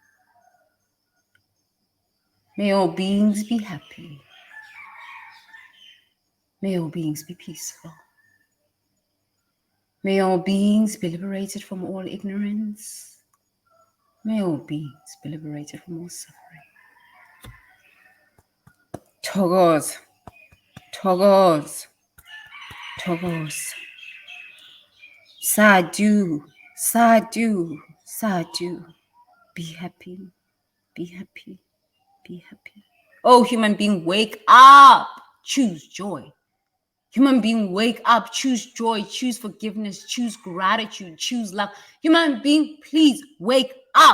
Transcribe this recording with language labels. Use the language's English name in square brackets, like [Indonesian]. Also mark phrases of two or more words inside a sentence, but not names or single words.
[English] May all beings be happy. May all beings be peaceful. May all beings be liberated from all ignorance. May all beings be liberated from all suffering. Togos, togos, togos. [Pali] Sadhu, sadhu, sadhu. [English] Be happy, be happy, be happy. Oh, human being, wake up. Choose joy. Human being, wake up. Choose joy. Choose forgiveness. Choose gratitude. Choose love. Human being, please wake up.